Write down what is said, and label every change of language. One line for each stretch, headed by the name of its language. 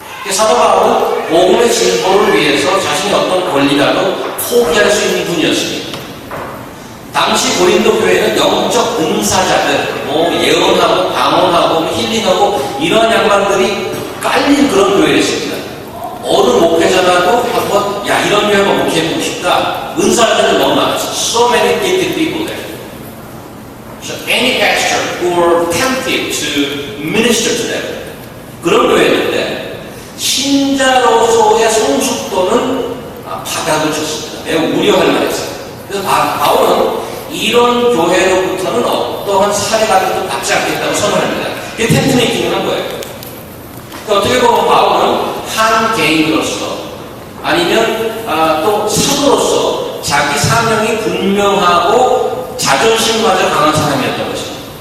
Korean: 사도 바울은 복음의 진보를 위해서 자신의 어떤 권리라도 포기할 수 있는 분이었습니다. 당시 고린도 교회는 영적 은사자들, 예언하고 방언하고 힐링하고 이런 양반들이 깔린 그런 교회였습니다. 어느 목회자라도 한번 이런 교회 한번 목회해보고 싶다. 은사자들은 너무 많았어요.
English: So many gifted people there. So any pastor who were tempted to minister to them.
Korean: 그런 교회였는데 신자로서의 성숙도는 바닥을 쳤습니다. 매우 우려할 만했어요. 그래서 바울은 이런 교회로부터는 어떠한 사례 같은 것도 받지 않겠다고 선언합니다. 그게 텐트 메이킹을 한 거예요. 그러니까 어떻게 보면 바울은 한 개인으로서 아니면 또 사도로서 자기 사명이 분명하고 자존심마저 강한 사람이었던 것입니다.